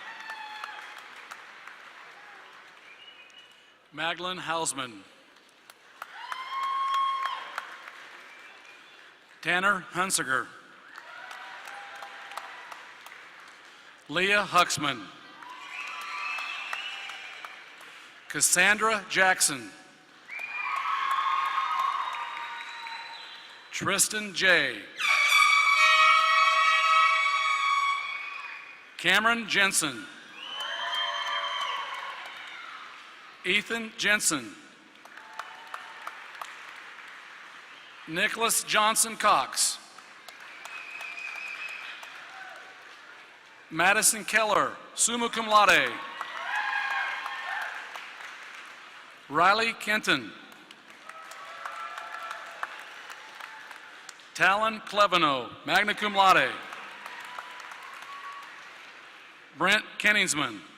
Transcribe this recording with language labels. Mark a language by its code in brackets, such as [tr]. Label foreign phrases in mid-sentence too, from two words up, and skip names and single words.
[en] Magdalene Hausman. Tanner Hunsiger. Leah Huxman. Cassandra Jackson. Tristan J. Cameron Jensen. Ethan Jensen. Nicholas Johnson Cox. Madison Keller, [la] summa cum laude. [en] Riley Kenton. Talon Cleveno, [la] magna cum laude. [en] Brent Kenningsman.